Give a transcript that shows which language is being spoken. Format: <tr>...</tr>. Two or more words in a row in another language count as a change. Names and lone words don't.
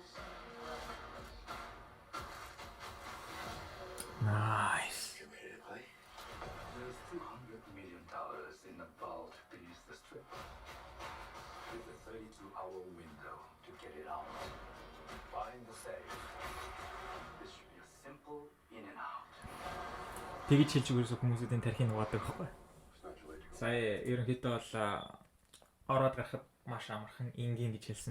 <en>Nice. You ready to play? There's $200 million in the vault beneath the strip. With a 32-hour window to get it out. Find the safe. This should be a simple in and out.</en> <mn>Тэгж хэлж өгөөсө хүмүүсүүдийн тархийг угаадаг байхгүй. Сая ерөнхийдөө бол ороод гарахад маш амархан ингийн гэж хэлсэн.</mn>